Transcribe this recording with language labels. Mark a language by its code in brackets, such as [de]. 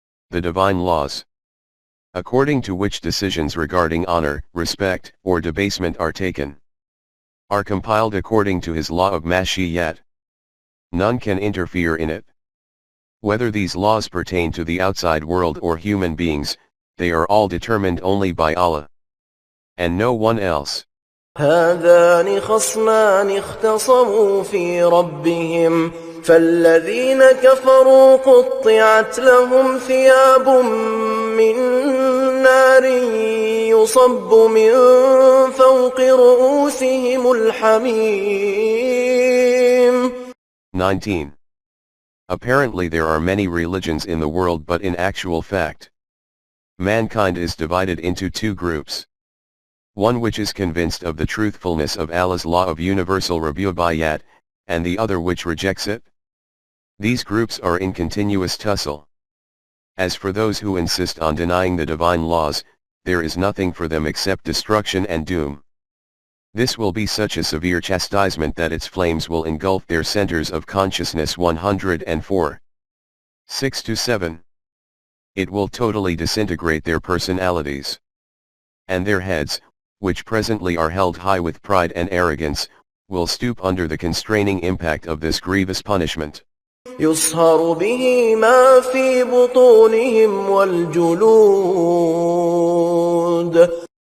[en] The divine laws, according to which decisions regarding honor, respect, or debasement are taken, are compiled according to his law of Mashi'at. None can interfere in it. Whether these laws pertain to the outside world or human beings, they are all determined only by Allah, and no one else. [ar] هذان خصمان اختصموا في ربهم فالذين كفروا قطعت لهم ثياب من نار يصب من فوق رؤوسهم الحميم. [en] 19. Apparently there are many religions in the world, but in actual fact, mankind is divided into two groups. One which is convinced of the truthfulness of Allah's law of universal rububiyyat, and the other which rejects it. These groups are in continuous tussle. As for those who insist on denying the divine laws, there is nothing for them except destruction and doom. This will be such a severe chastisement that its flames will engulf their centers of consciousness. 104. 6-7. It will totally disintegrate their personalities. And their heads, which presently are held high with pride and arrogance, will stoop under the constraining impact of this grievous punishment. [ar] يصهر به ما في بطونهم والجلود.